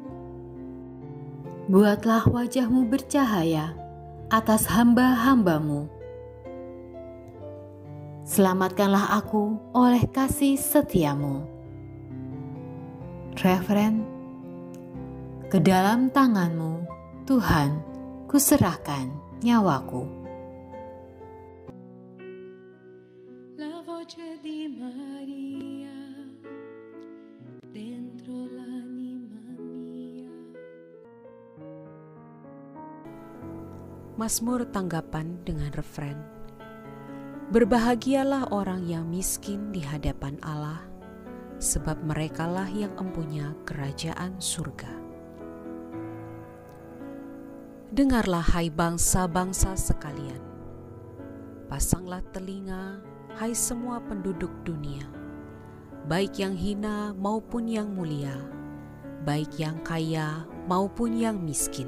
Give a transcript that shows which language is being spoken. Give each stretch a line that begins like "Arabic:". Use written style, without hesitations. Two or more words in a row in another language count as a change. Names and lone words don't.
Indonesian: Buatlah wajah-Mu bercahaya atas hamba-hamba-Mu. Selamatkanlah aku oleh kasih setia-Mu. Referen, "Ke dalam tangan-Mu, Tuhan, kuserahkan nyawaku."
Italian: La voce di Maria dentro l'anima mia.
Indonesian: Mazmur tanggapan dengan referen, "Berbahagialah orang yang miskin di hadapan Allah, sebab merekalah yang empunya kerajaan surga." Dengarlah hai bangsa-bangsa sekalian, pasanglah telinga hai semua penduduk dunia, baik yang hina maupun yang mulia, baik yang kaya maupun yang miskin.